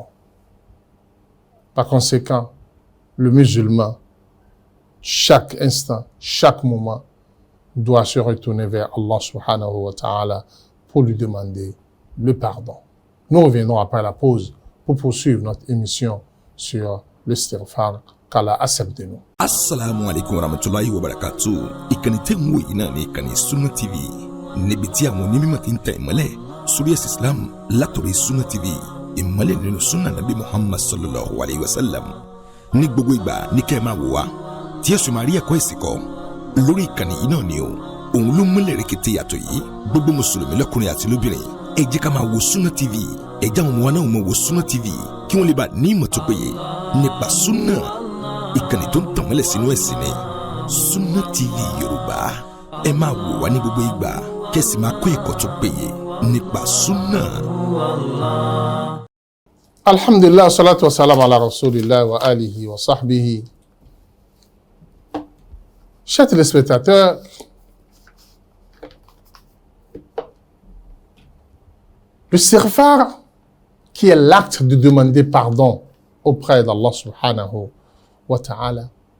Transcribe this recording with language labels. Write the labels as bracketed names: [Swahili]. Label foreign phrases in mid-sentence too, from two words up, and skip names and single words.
[French] Par conséquent, le musulman, chaque instant, chaque moment, doit se retourner vers Allah [Arabic] سبحانه وتعالى [French] pour lui demander le pardon. Nous reviendrons après la pause pour poursuivre notre émission sur l'istighfar qu'Allah accepte de nous. [Arabic] السلام عليكم ورحمة الله وبركاته. [Yoruba] Ìkànnì tẹ́ ń wò yìí náà ní ìkànnì Sunna TV. Níbi tí àwọn onímọ̀ ti ń tẹ ìmọ́lẹ̀ sórí ẹ̀sìn Islam látòrí Sunna TV. Ìmọ́lẹ̀ nínú Sunna Nabi Muhammad [Arabic] صلى الله عليه وسلم. [Yoruba] Ní gbogbo ìgbà ní kẹ́ ẹ máa wò wá tí ẹ sì máa rí ẹ̀kọ́ ìsìn kọ́ lórí ìkànnì yìí náà ni o. Òun ló múlẹ̀ rẹ̀kẹ̀tẹ̀ yàtọ̀ yìí. Gbogbo mùsùlùmí lọ́kùnrin àti lóbìnrin ẹ jẹ́ ká máa wo Sunna TV. Ẹ jẹ́ àwọn ọmọ wa náà máa wo Sunna TV kí wọ́n lè bá ní ìmọ̀ tó péye nípa Sunna. Ìkànnì tó ń tàn mọ́lẹ̀ sínú ẹ̀sìn ni Sunna TV Yorùbá. Ẹ máa wò wá ní gbogbo ìgbà kẹ́sì máa kọ́ ẹ̀kọ́ tó péye nípa Sunna. [Arabic] الحمد لله، الصلاة والسلام على رسول الله وآله وصحبه. [French] Chers téléspectateurs, le istighfar, qui est l'acte de demander pardon auprès d'Allah [Arabic] سبحانه وتعالى,